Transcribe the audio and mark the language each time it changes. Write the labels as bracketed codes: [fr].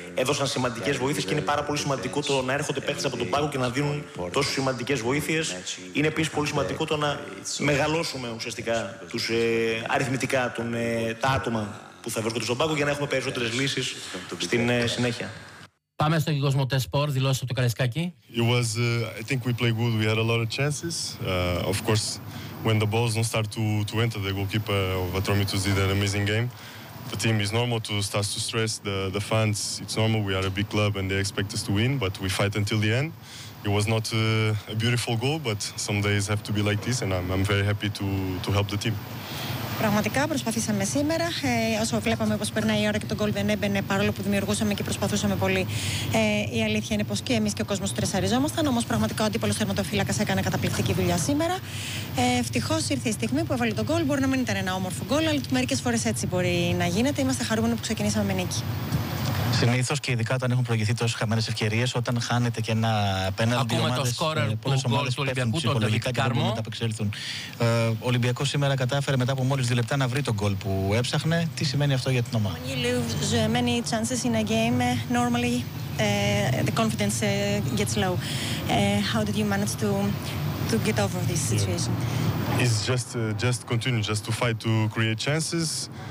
[el] Έδωσαν σημαντικές βοήθειες και είναι πάρα πολύ σημαντικό το να έρχονται παίχτες από τον πάγκο και να δίνουν τόσο σημαντικές βοήθειες. Είναι επίσης πολύ σημαντικό το να μεγαλώσουμε ουσιαστικά τους αριθμητικά τα άτομα που θα βρίσκονται στον πάγκο για να έχουμε περισσότερες λύσεις στην συνέχεια. Πάμε στο Κοσμο Τεσπορ, δηλώσει από το Καρεσκάκη. [en] I think we played good, we had a lot of chances. Of course, when the balls don't start to enter, the goalkeeper of Atromitos did an amazing game. The team is normal to start to stress, the fans, it's normal, we are a big club and they expect us to win, but we fight until the end. It was not a beautiful goal, but some days have to be like this and I'm very happy to help the team. [el] Πραγματικά προσπαθήσαμε σήμερα, όσο βλέπαμε πως περνάει η ώρα και τον γκολ δεν έμπαινε, παρόλο που δημιουργούσαμε και προσπαθούσαμε πολύ. Η αλήθεια είναι πως και εμείς και ο κόσμος στρεσαριζόμασταν, όμως πραγματικά ο αντίπαλος θερματοφύλακας έκανε καταπληκτική δουλειά σήμερα. Ευτυχώς ήρθε η στιγμή που έβαλε τον γκολ, μπορεί να μην ήταν ένα όμορφο γκολ, αλλά μερικές φορές έτσι μπορεί να γίνεται. Είμαστε χαρούμενοι που ξεκινήσαμε με νίκη. Συνήθως και ειδικά όταν έχουν προηγηθεί τόσες χαμένες ευκαιρίες, όταν χάνεται και ένα πέναλτι. Ακούμε το σκόρερ που πέφτουν ψυχολογικά και δεν μπορούν να τα απεξέλθουν. Ο Ολυμπιακός σήμερα κατάφερε μετά από μόλις 2 λεπτά να βρει τον γκολ που έψαχνε. Τι σημαίνει αυτό για την ομάδα? [en] When you lose many chances in a game, normally the confidence gets low. How did you manage to get over this situation? It's just continue, just to fight to create chances.